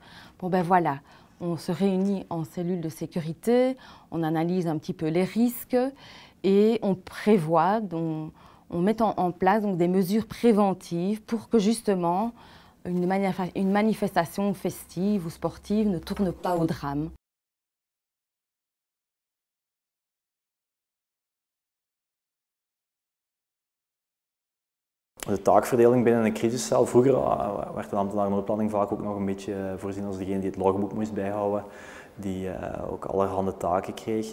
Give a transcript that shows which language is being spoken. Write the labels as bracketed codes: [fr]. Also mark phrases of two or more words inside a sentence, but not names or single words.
[fr] Bon ben voilà, on se réunit en cellule de sécurité, on analyse un petit peu les risques et on prévoit, on met en place donc, des mesures préventives pour que justement une manifestation festive ou sportive ne tourne pas au drame. [nl] De taakverdeling binnen een crisiscel. Vroeger werd de ambtenaar noodplanning vaak ook nog een beetje voorzien als degene die het logboek moest bijhouden, die ook allerhande taken kreeg.